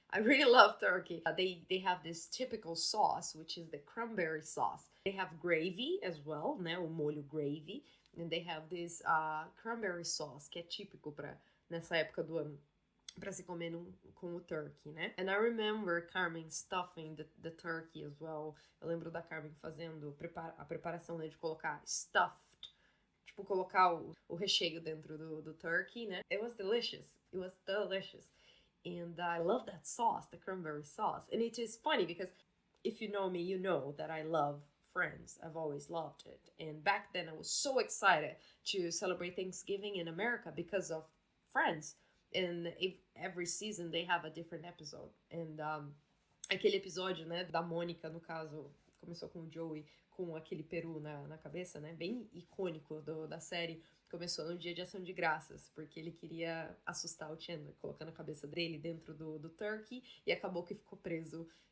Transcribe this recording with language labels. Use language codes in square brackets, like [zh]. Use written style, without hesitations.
[en] I really love turkey. They have this typical sauce, which is the cranberry sauce. They have gravy as well, [pt] né? O molho gravy. [en] And they have this cranberry sauce, [pt] que é típico nessa época do ano, para se comer com o turkey, né? [en] And I remember Carmen stuffing the turkey as well. [pt] Eu lembro da Carmen fazendo a preparação, né, de colocar stuffed, tipo, colocar o recheio dentro do turkey, né? [en] It was delicious. It was delicious. And I love that sauce, the cranberry sauce. And it is funny because if you know me, you know that I love Friends. I've always loved it. And back then I was so excited to celebrate Thanksgiving in America because of Friends. And every season they have a different episode. [pt] And aquele episódio, né, da Mônica, no caso, começou com o Joey com aquele peru na cabeça, né, bem icônico da série. Começou no Dia de Ação de Graças, porque ele queria assustar o Chandler, colocando a cabeça dele dentro do turkey, e acabou que ficou preso.